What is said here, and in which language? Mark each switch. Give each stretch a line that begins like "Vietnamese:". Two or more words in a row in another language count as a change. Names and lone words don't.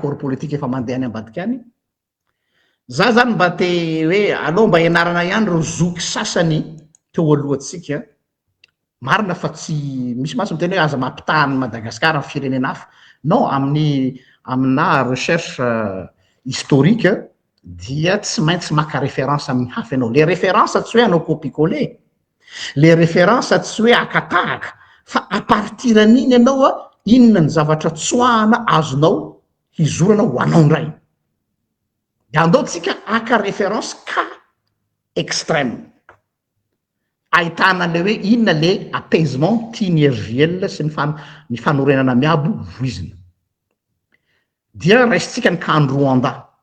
French: accord politique
Malagasy: efa mandeha any ambadika any za zany mba te hoe aloha mba ianarana ihany ro zoky sasany teo alohatsika marina fa tsy misy masy miteny hoe aza mampitahany Madagasikara amy firenena hafa non amina
French: recherche historique
Malagasy: dia tsy maintsy maka référence amin'ny hafa ianao
French: les références
Malagasy: tsy hoe anao
French: copie-coller les références
Malagasy: tsy hoe akatahaka fa
French: à partir
Malagasy: an'iny ianao a inona ny zavatra tsoahana azonao hizorana ho anao ndray de andao tsika aka référence ka extrême ahitana le hoe inona le apaisement tiany RGL sy ny fanorenana miabo voizina dia raisitsika ny kany Rwanda